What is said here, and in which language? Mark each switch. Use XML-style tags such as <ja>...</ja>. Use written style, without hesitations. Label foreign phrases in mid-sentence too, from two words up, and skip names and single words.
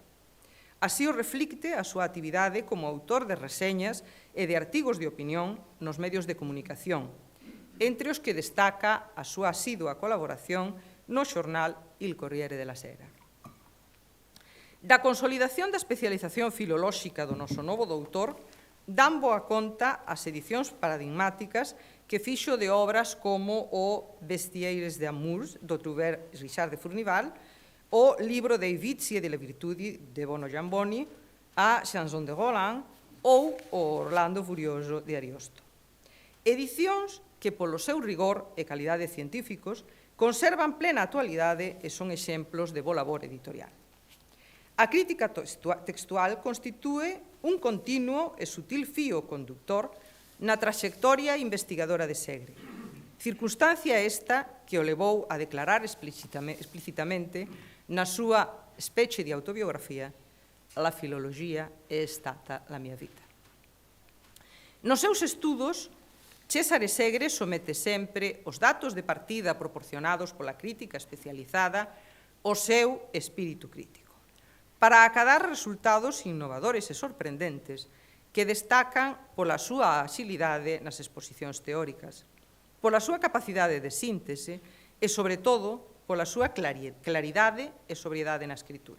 <gl>Así o reflicte a súa actividade como autor de reseñas e de artigos de opinión nos medios de comunicación, entre os que destaca a súa asidua colaboración no xornal Il Corriere della Sera. Da consolidación da especialización filolóxica do noso novo doutor dan boa conta as edicións paradigmáticas que fixo de obras como o Vestiaires d'Amours, do Trouvère Richard de Fournival, o libro dei Vizi e delle Virtudi, de Bono Giamboni, a Chanson de Roland, ou o Orlando Furioso de Ariosto. Edicións que, polo seu rigor e calidade científicos, conservan plena actualidade e son exemplos de bo labor editorial. A crítica textual constitúe un continuo e sutil fío conductor na traxectoria investigadora de Segre, circunstancia esta que o levou a declarar explicitamente na súa</gl> <it>specie di</it> <gl>autobiografía:</gl> <it>la filologia è stata la mia vita.</it> <gl>Nos seus estudos, Césare Segre somete sempre os datos de partida proporcionados pola crítica especializada ao seu espírito crítico, para acadar resultados innovadores e sorprendentes que destacan pola súa axilidade nas exposicións teóricas, pola súa capacidade de síntese e, sobre todo, pola súa claridade e sobriedade na escritura.</gl>